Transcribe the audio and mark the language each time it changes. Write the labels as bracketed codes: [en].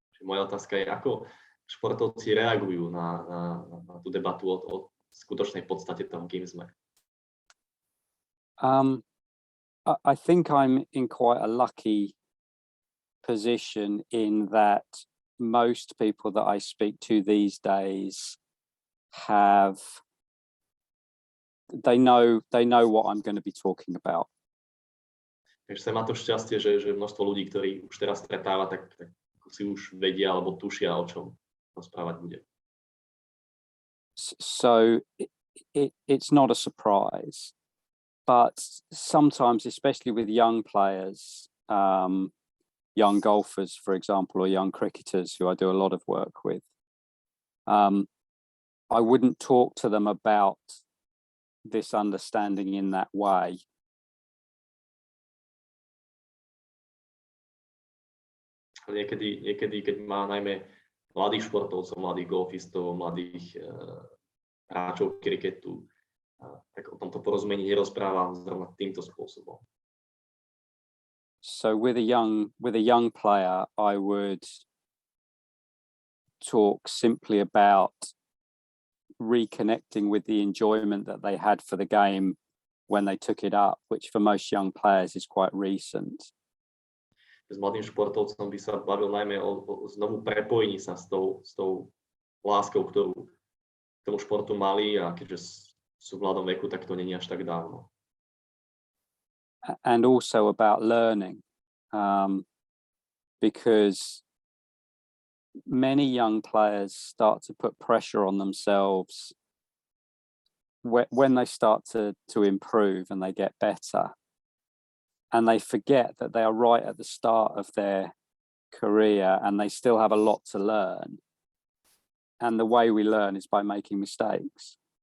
[sk] Moja otázka je, ako športovci reagujú na tú debatu o skutočnej podstate toho, kým sme. [en] I think I'm in quite a lucky position in that most people that I speak to these days they know what I'm going to be talking about. [sk] Takže sa má to šťastie, že množstvo ľudí, ktorí už teraz stretáva, tak si už vedia alebo tušia, o čom rozprávať bude. [en] So it's not a surprise, but sometimes, especially with young players, young golfers, for example, or young cricketers who I do a lot of work with, I wouldn't talk to them about this understanding in that way. [sk] Niekedy, keď má najmä mladých športovcov, mladých golfistov, mladých hráčov kriketu, tak o tomto porozumení nerozprávam zrovna týmto spôsobom. [en] So with a young player, I would talk simply about reconnecting with the enjoyment that they had for the game when they took it up, which for most young players is quite recent. [sk] S mladým športovcom by sa bavil najmä o znovu prepojení sa s tou láskou, ktorú k tomu športu mali, a keďže sú v mladom veku, tak to nie je až tak dávno. [en] And also about learning, because many young players start to put pressure on themselves when they start to improve and they get better, and they forget that they are right at the start of their career and they still have a lot to learn, and the way we learn is by making mistakes.